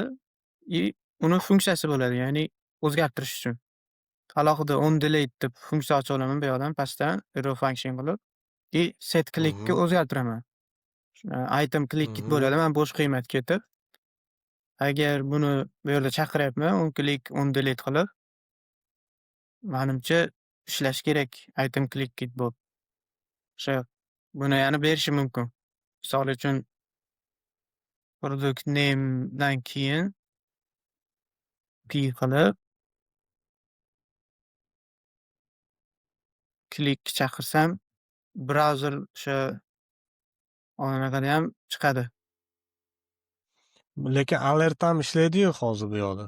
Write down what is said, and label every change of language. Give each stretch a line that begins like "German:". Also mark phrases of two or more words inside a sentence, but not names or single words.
Uzbek: Uni funksiyasi bo'ladi, ya'ni o'zgartirish uchun. Alohida
English: on delete
Uzbek: deb funksiya ocha olaman bu yoqdan pastdan
English: arrow function
Uzbek: qilib
English: set click'ga Mhm.
Uzbek: o'zgartiraman.
English: Item click
Uzbek: git Mhm. bo'ladi. Man bosh qiymat ketib, agar buni bu yerda chaqiryapman
English: on click on delete
Uzbek: qilib, manimcha ishlashi kerak
English: item click
Uzbek: git bu. O'sha buni yana berishi mumkin. Misol uchun
English: product name
Uzbek: dan keyin p qilib click chaqirsam brauzer o'sha anaqada ham chiqadi. Lekin alert ham ishlaydi-yu hozir bu yoqda.